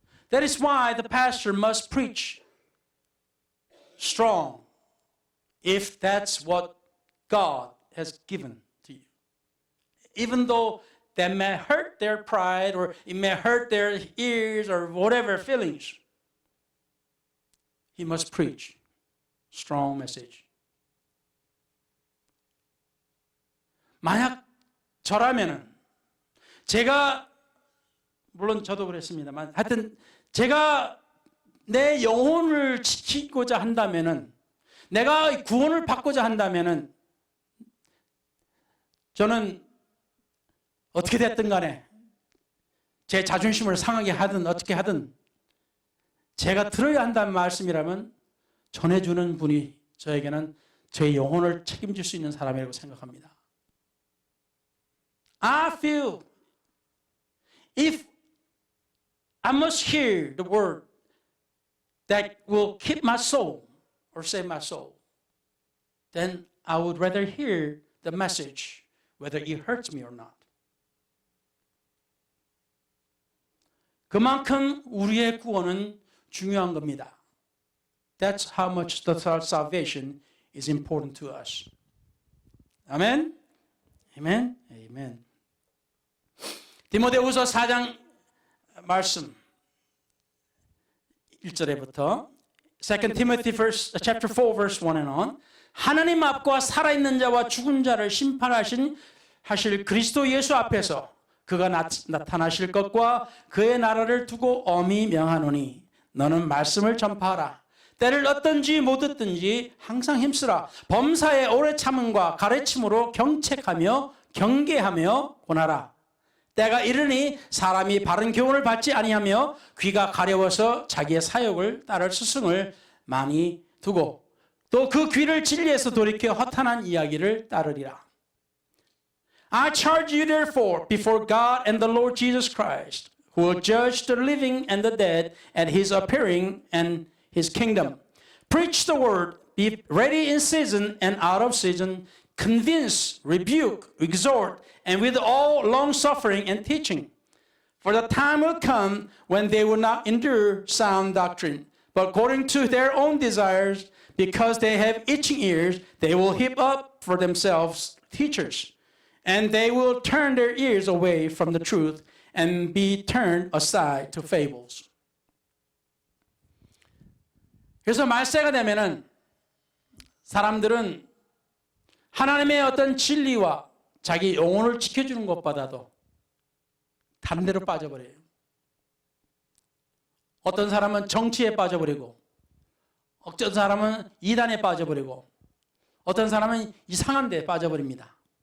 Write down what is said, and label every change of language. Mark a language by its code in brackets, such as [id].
[en] That is why the pastor must preach strong if that's what God has given to you. Even though that may hurt their pride or it may hurt their ears or whatever feelings, he must preach strong message. [ko] 만약 저라면은 제가 물론 저도 그랬습니다만 하여튼 제가 내 영혼을 지키고자 한다면은 내가 구원을 받고자 한다면은 저는 어떻게 됐든 간에 제 자존심을 상하게 하든 어떻게 하든 제가 들어야 한다는 말씀이라면 전해주는 분이 저에게는 제 영혼을 책임질 수 있는 사람이라고 생각합니다. [en] I feel if I must hear the word that will keep my soul or save my soul, then I would rather hear the message whether it hurts me or not. [ko] 그만큼 우리의 구원은 중요한 겁니다. [en] That's how much the salvation is important to us. [ko] 아멘? 아멘? 아멘. 디모데후서 4장 말씀 1절에부터 [en] 2 Timothy chapter 4 verse 1 and on [ko] 하나님 앞과 살아있는 자와 죽은 자를 심판하실 그리스도 예수 앞에서 그가 나타나실 것과 그의 나라를 두고 엄히 명하노니 너는 말씀을 전파하라. 때를 얻든지 못 얻든지 항상 힘쓰라. 범사에 오래 참음과 가르침으로 경책하며 경계하며 권하라. 때가 이르니 사람이 바른 교훈을 받지 아니하며 귀가 가려워서 자기의 사욕을 따를 스승을 많이 두고 또 그 귀를 진리에서 돌이켜 허탄한 이야기를 따르리라. [en] I charge you therefore before God and the Lord Jesus Christ, who will judge the living and the dead at his appearing and his kingdom. Preach the word, be ready in season and out of season, convince, rebuke, exhort, and with all long-suffering and teaching. For the time will come when they will not endure sound doctrine, but according to their own desires, because they have itching ears, they will heap up for themselves teachers. And they will turn their ears away from the truth and be turned aside to fables. [ko] 그래서 말세가 되면은 사람들은 하나님의 어떤 진리와 자기 영혼을 지켜주는 것보다도 다른 데로 빠져버려요. 어떤 사람은 정치에 빠져버리고 어떤 사람은 이단에 빠져버리고 어떤 사람은 이상한 데에 빠져버립니다.